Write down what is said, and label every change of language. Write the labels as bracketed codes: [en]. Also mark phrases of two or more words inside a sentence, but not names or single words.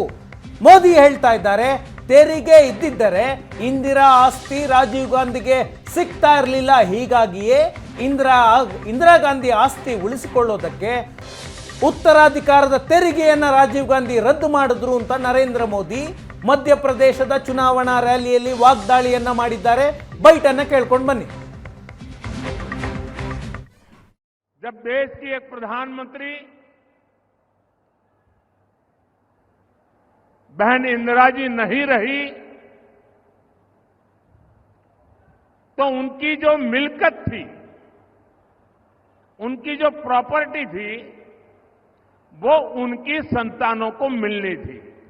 [kn] ಮೋದಿ ಹೇಳ್ತಾ ಇದ್ದಾರೆ, ತೆರಿಗೆ ಇದ್ದಿದ್ದರೆ ಇಂದಿರಾ ಆಸ್ತಿ ರಾಜೀವ್ ಗಾಂಧಿಗೆ ಸಿಗ್ತಾ ಇರಲಿಲ್ಲ. ಹೀಗಾಗಿಯೇ ಇಂದಿರಾ ಗಾಂಧಿ ಆಸ್ತಿ ಉಳಿಸಿಕೊಳ್ಳೋದಕ್ಕೆ ಉತ್ತರಾಧಿಕಾರದ ತೆರಿಗೆಯನ್ನ ರಾಜೀವ್ ಗಾಂಧಿ ರದ್ದು ಮಾಡಿದ್ರು ಅಂತ ನರೇಂದ್ರ ಮೋದಿ ಮಧ್ಯಪ್ರದೇಶದ ಚುನಾವಣಾ ರ್ಯಾಲಿಯಲ್ಲಿ ವಾಗ್ದಾಳಿಯನ್ನ ಮಾಡಿದ್ದಾರೆ. ಬೈಟನ್ನ ಕೇಳ್ಕೊಂಡು ಬನ್ನಿ. [hi] जब देश की एक प्रधानमंत्री बहन इंदिरा जी नहीं रही तो उनकी जो मिल्कत थी, उनकी जो प्रॉपर्टी थी, वो उनकी संतानों को मिलनी थी.